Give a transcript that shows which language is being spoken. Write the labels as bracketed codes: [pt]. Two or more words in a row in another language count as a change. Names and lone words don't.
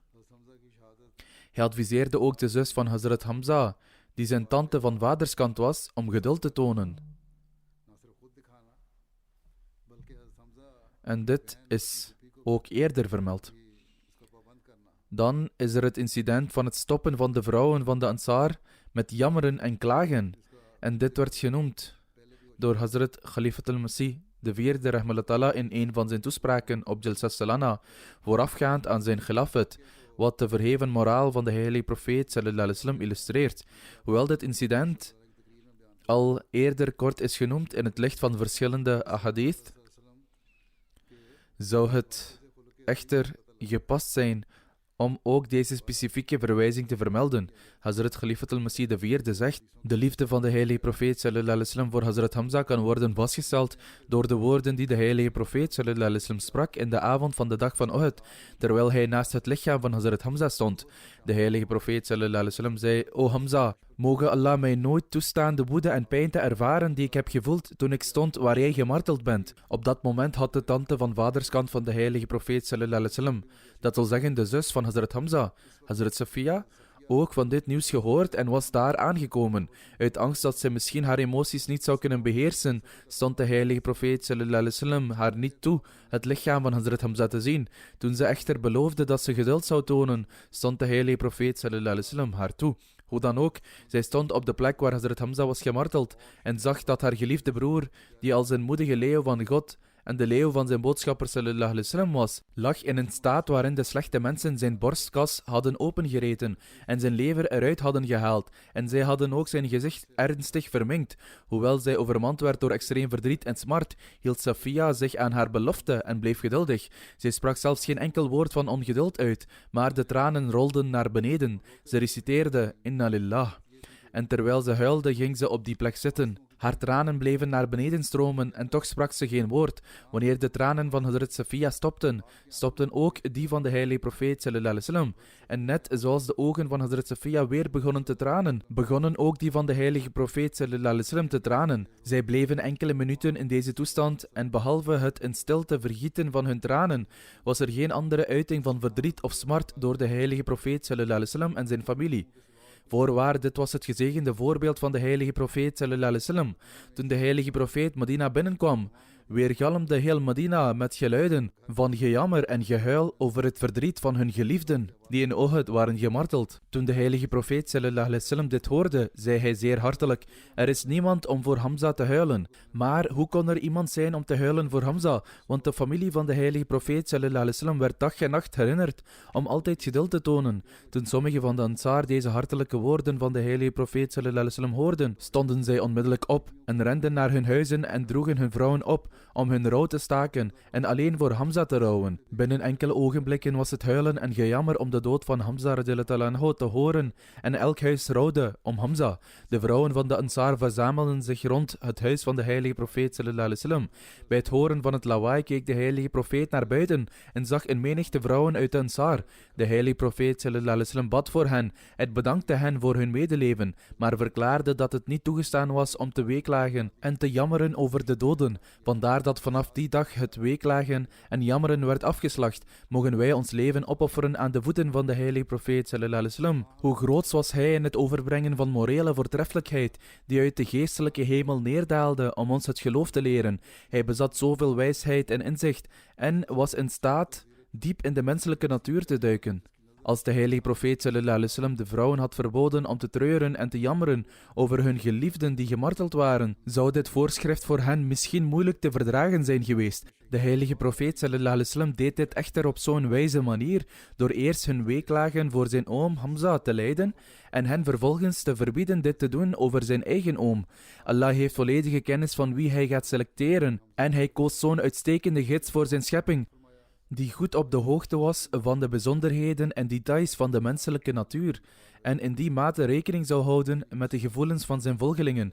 [nl] Hij adviseerde ook de zus van Hazrat Hamza, die zijn tante van vaderskant was, om geduld te tonen. En dit is ook eerder vermeld. Dan is er het incident van het stoppen van de vrouwen van de Ansar met jammeren en klagen. En dit werd genoemd door Hazrat Khalifat al-Masih IV rahimahullah in een van zijn toespraken op Jalsa Salana, voorafgaand aan zijn khilafat, wat de verheven moraal van de heilige profeet [ar] صلى الله عليه وسلم [nl] illustreert. Hoewel dit incident al eerder kort is genoemd in het licht van verschillende ahadith, zou het echter gepast zijn om ook deze specifieke verwijzing te vermelden. Hazrat Khalifat al-Masih IV zegt: de liefde van de heilige profeet [ar] صلى الله عليه وسلم [nl] voor Hazrat Hamza kan worden vastgesteld door de woorden die de heilige profeet [ar] صلى الله عليه وسلم [nl] sprak in de avond van de dag van Uhud, terwijl hij naast het lichaam van Hazrat Hamza stond. De heilige profeet [ar] صلى الله عليه وسلم [nl] zei: O Hamza, mogen Allah mij nooit toestaan de woede en pijn te ervaren die ik heb gevoeld toen ik stond waar jij gemarteld bent. Op dat moment had de tante van vaderskant van de heilige profeet [ar] صلى الله عليه وسلم, [nl] dat wil zeggen de zus van Hazrat Hamza, Hazrat Safiya, ook van dit nieuws gehoord en was daar aangekomen. Uit angst dat ze misschien haar emoties niet zou kunnen beheersen, stond de heilige profeet [ar] صلى الله عليه وسلم [nl] haar niet toe het lichaam van Hazrat Hamza te zien. Toen ze echter beloofde dat ze geduld zou tonen, stond de heilige profeet [ar] صلى الله عليه وسلم [nl] haar toe. Hoe dan ook, zij stond op de plek waar Hazrat Hamza was gemarteld en zag dat haar geliefde broer, die als een moedige leeuw van God en de leeuw van zijn boodschapper [ar] صلى الله عليه وسلم [nl] was, lag in een staat waarin de slechte mensen zijn borstkas hadden opengereten en zijn lever eruit hadden gehaald, en zij hadden ook zijn gezicht ernstig verminkt. Hoewel zij overmand werd door extreem verdriet en smart, hield Safiya zich aan haar belofte en bleef geduldig. Zij sprak zelfs geen enkel woord van ongeduld uit, maar de tranen rolden naar beneden. Ze reciteerde [ar] إنا لله. [nl] En terwijl ze huilde, ging ze op die plek zitten. Haar tranen bleven naar beneden stromen en toch sprak ze geen woord. Wanneer de tranen van Hazrat Safiya stopten, stopten ook die van de heilige profeet [ar] صلى الله عليه وسلم. [nl] En net zoals de ogen van Hazrat Safiya weer begonnen te tranen, begonnen ook die van de heilige profeet [ar] صلى الله عليه وسلم [nl] te tranen. Zij bleven enkele minuten in deze toestand en behalve het in stilte vergieten van hun tranen, was er geen andere uiting van verdriet of smart door de heilige profeet [ar] صلى الله عليه وسلم [nl] en zijn familie. Voorwaar, dit was het gezegende voorbeeld van de heilige profeet [ar] صلى الله عليه وسلم. [nl] Toen de heilige profeet Medina binnenkwam, weergalmde heel Medina met geluiden van gejammer en gehuil over het verdriet van hun geliefden, die in Uhud waren gemarteld. Toen de heilige profeet [ar] صلى الله عليه وسلم [nl] dit hoorde, zei hij zeer hartelijk: er is niemand om voor Hamza te huilen. Maar hoe kon er iemand zijn om te huilen voor Hamza? Want de familie van de heilige profeet [ar] صلى الله عليه وسلم [nl] werd dag en nacht herinnerd om altijd geduld te tonen. Toen sommige van de Ansar deze hartelijke woorden van de heilige profeet [ar] صلى الله عليه وسلم [nl] hoorden, stonden zij onmiddellijk op en renden naar hun huizen en droegen hun vrouwen op om hun rouw te staken en alleen voor Hamza te rouwen. Binnen enkele ogenblikken was het huilen en gejammer om de dood van Hamza [ar] رضي الله عنه [nl] te horen en elk huis rouwde om Hamza. De vrouwen van de Ansar verzamelden zich rond het huis van de heilige profeet [ar] صلى الله عليه وسلم. [nl] Bij het horen van het lawaai keek de heilige profeet naar buiten en zag een menigte vrouwen uit de Ansar. De heilige profeet [ar] صلى الله عليه وسلم [nl] bad voor hen en bedankte hen voor hun medeleven, maar verklaarde dat het niet toegestaan was om te weeklagen en te jammeren over de doden. Vandaar dat vanaf die dag het weeklagen en jammeren werd afgeslacht. Mogen wij ons leven opofferen aan de voeten van de heilige profeet [ar] صلى الله عليه وسلم. [nl] Hoe groot was hij in het overbrengen van morele voortreffelijkheid die uit de geestelijke hemel neerdaalde om ons het geloof te leren. Hij bezat zoveel wijsheid en inzicht en was in staat diep in de menselijke natuur te duiken. Als de heilige profeet [ar] صلى الله عليه وسلم [nl] de vrouwen had verboden om te treuren en te jammeren over hun geliefden die gemarteld waren, zou dit voorschrift voor hen misschien moeilijk te verdragen zijn geweest. De heilige profeet [ar] صلى الله عليه وسلم [nl] deed dit echter op zo'n wijze manier, door eerst hun weeklagen voor zijn oom Hamza te leiden en hen vervolgens te verbieden dit te doen over zijn eigen oom. Allah heeft volledige kennis van wie hij gaat selecteren en hij koos zo'n uitstekende gids voor zijn schepping, die goed op de hoogte was van de bijzonderheden en details van de menselijke natuur en in die mate rekening zou houden met de gevoelens van zijn volgelingen.